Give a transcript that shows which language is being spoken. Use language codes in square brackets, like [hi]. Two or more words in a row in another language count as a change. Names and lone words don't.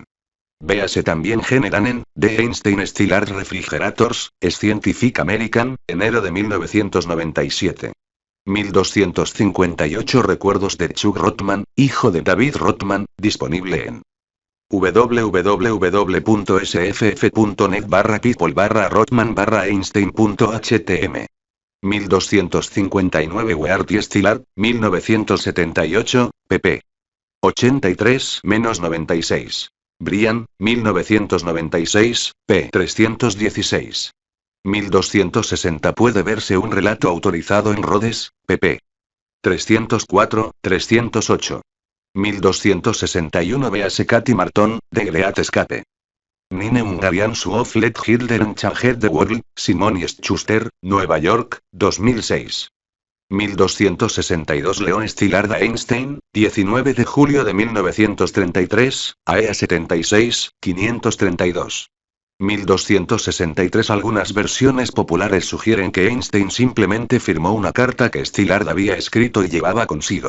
[es] Véase también Gene Dunn, The Einstein Szilard Refrigerators, Scientific American, enero de 1997. 1258 Recuerdos de Chuck Rothman, hijo de David Rothman, disponible en www.sff.net/people/Rothman/Einstein.htm. 1259 Weart y Szilard, 1978, pp. 83-96. Brian, 1996, p. 316. 1260 puede verse un relato autorizado en Rhodes, pp. 304, 308. 1261 véase Cathy Marton, The Great Escape. Nine Hungarian of Let Hitler and Change the World, Simon Schuster, Nueva York, 2006. 1262 Leon Szilard Einstein, 19 de julio de 1933, AEA 76, 532. 1263 Algunas versiones populares sugieren que Einstein simplemente firmó una carta que Szilard había escrito y llevaba consigo.